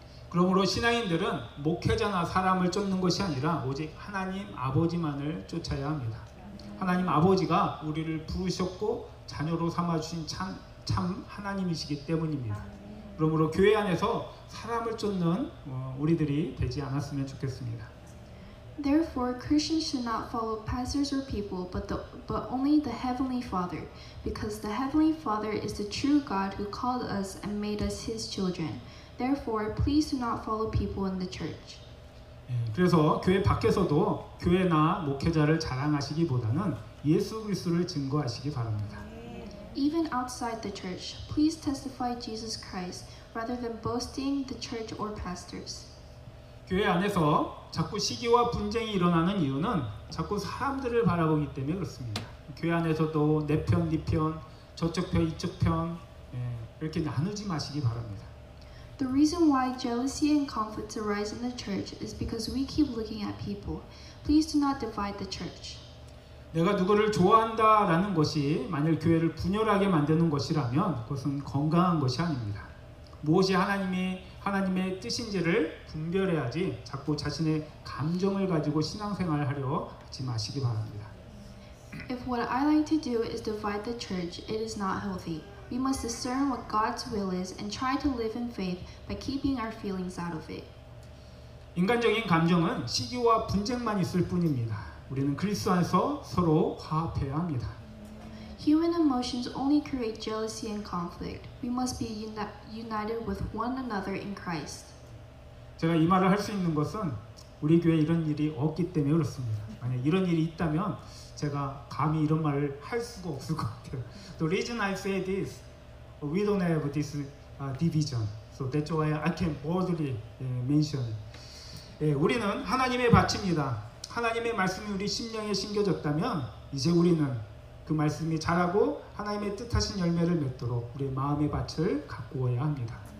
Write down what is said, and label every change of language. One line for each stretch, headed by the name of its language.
Korean: 그러므로 신앙인들은 목회자나 사람을 쫓는 것이 아니라 오직 하나님 아버지만을 쫓아야 합니다. 하나님 아버지가 우리를 부르셨고 자녀로 삼아주신 참 하나님이시기 때문입니다. 그러므로 교회 안에서 사람을 쫓는 우리들이 되지 않았으면 좋겠습니다.
English: Therefore, Christians should not follow pastors or people, but only the Heavenly Father, because the Heavenly Father is the true God who called us and made us His children. Therefore, please do not follow people in the church.
Korean: 그래서 교회 밖에서도 교회나 목회자를 자랑하시기보다는 예수 그리스도를 증거하시기 바랍니다.
English: Even outside the church, please testify Jesus Christ rather than boasting the church or pastors.
Korean: 교회 안에서 자꾸 시기와 분쟁이 일어나는 이유는 자꾸 사람들을 바라보기 때문에 그렇습니다. 교회 안에서도 내 편, 네 편, 저쪽 편, 이쪽 편 이렇게 나누지 마시기 바랍니다.
English: The reason why jealousy and conflicts arise in the church is because we keep looking at people. Please do not divide the church.
Korean: 내가 누구를 좋아한다라는 것이 만일 교회를 분열하게 만드는 것이라면 그것은 건강한 것이 아닙니다. 무엇이 하나님의 뜻인지를 분별해야지 자꾸 자신의 감정을 가지고 신앙생활을 하려 하지 마시기 바랍니다.
English: If what I like to do is divide the church, it is not healthy. We must discern what God's will is and try to live in faith by keeping our feelings out of it.
Korean: 인간적인 감정은 시기와 분쟁만 있을 뿐입니다. 우리는 그리스도 안에서 서로 화합해야 합니다.
English: Human emotions only create jealousy and conflict. We must be united with one another in Christ.
Korean: 제가 이 말을 할 수 있는 것은 우리 교회에 이런 일이 없기 때문에 그렇습니다. 만약 이런 일이 있다면 제가 감히 이런 말을 할 수가 없을 것 같아요.
English: The reason I say this, we don't have this division. So that's why I can boldly mention.
Korean: 우리는 하나님의 밭입니다. 하나님의 말씀이 우리 심령에 심겨졌다면 이제 우리는 그 말씀이 자라고 하나님의 뜻하신 열매를 맺도록 우리의 마음의 밭을 가꾸어야 합니다.